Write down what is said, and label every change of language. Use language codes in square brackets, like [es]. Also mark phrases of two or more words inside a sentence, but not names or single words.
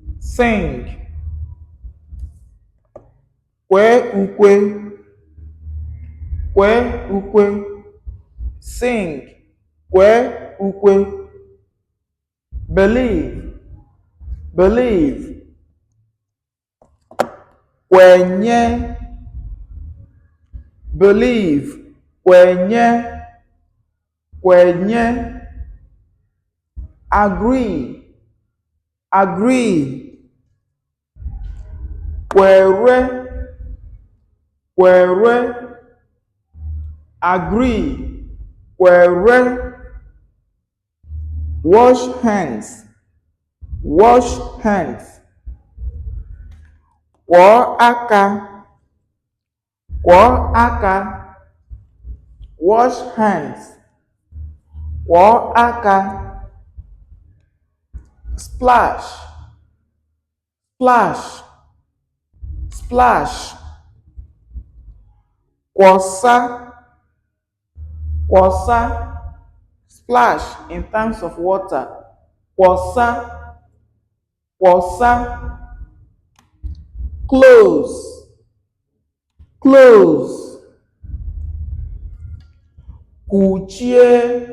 [ig] sing, kwee ukwe, kwee ukwe, sing, kwee ukwe, [en] believe, believe, [ig] kwenye, believe, kwenye, kwenye, [en] agree, agree, [ig] kwere, kwere, agree, kwere, [en] wash hands, wash hands, [ig] kwọọ aka, kwọọ aka, [en] wash hands, [ig] kwọọ aka, [en] splash, splash, splash, [ig] kwọsa, kwọsa, [en] splash in terms of water, [ig] kwọsa, kwọsa, [en] close, close, kuchie.